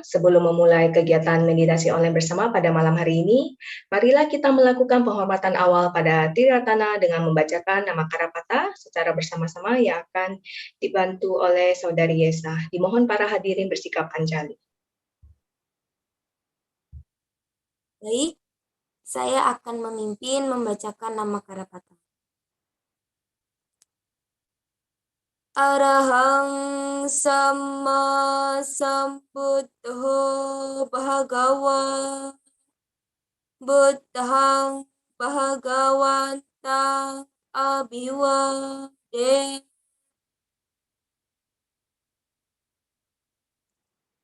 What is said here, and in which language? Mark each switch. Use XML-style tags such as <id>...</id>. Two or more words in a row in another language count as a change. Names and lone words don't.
<id>Sebelum memulai kegiatan meditasi online bersama pada malam hari ini, marilah kita melakukan penghormatan awal pada Triratana dengan membacakan nama Karapata secara bersama-sama yang akan dibantu oleh Saudari Yesa. Dimohon para hadirin bersikap anjali. Baik, saya akan memimpin membacakan nama Karapata.</id> <pi>Arahang Sama Sambuddho Bhagawa Buddhang Bhagawantang Abhiwade.</pi>